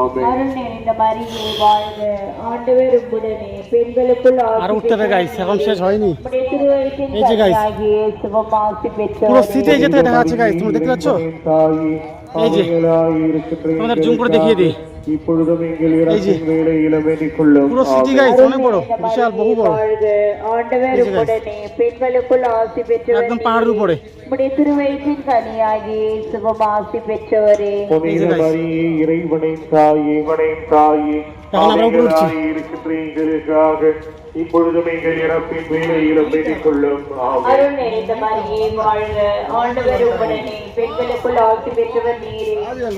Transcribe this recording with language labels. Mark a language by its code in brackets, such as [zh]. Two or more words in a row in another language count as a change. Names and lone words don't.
[bn] আর উঠতে হবে গাইস, এখন শেষ হয়নি। এই যে গাইস পুরো সিটে যেতে দেখা যাচ্ছে গাইস, তোমরা দেখতে পাচ্ছ। এই যে তোমাদের জুম করে দেখিয়ে দিই। [ta] இப்பொழுதும் எங்கள் இறப்பின் வேளையிலும் எண்ணிக்கொள்ளும். [bn] পুরো সিটি গাইস অনেক বড়, বিশাল, বহু বড়। একদম পাহাড়ের উপরে। [ta] இறைவனின் தாயே, தாயே இப்பொழுதும் எங்கள் இறப்பின் வேளையிலும் வேண்டிக்கொள்ளும். அருள் நிறைந்த மரியே வாழ்க, ஆண்டவர் உடனே பெண்களுக்குள் ஆசி பெற்றவர் நீரே.